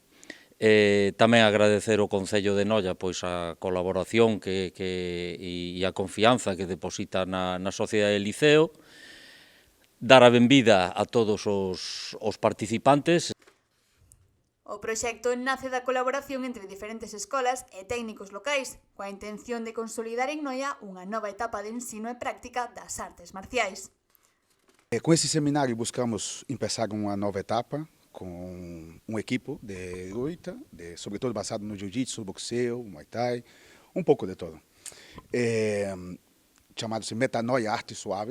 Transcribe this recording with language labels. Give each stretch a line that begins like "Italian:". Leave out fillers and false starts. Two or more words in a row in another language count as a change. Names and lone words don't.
Galician: Tamén agradecer ao Concello de Noia a colaboración e a confianza que deposita na sociedade do Liceo, dar a benvida a todos os participantes. O proxecto nace da colaboración entre diferentes escolas e técnicos locais, coa intención de consolidar en Noia unha nova etapa de ensino e práctica das artes marciais.
Portuguese: Com esse seminário buscamos começar uma nova etapa com um equipo de luta, sobretudo basado no jiu-jitsu, boxeo, muay thai, um pouco de todo. Chamado-se Metanoia Arte Suave.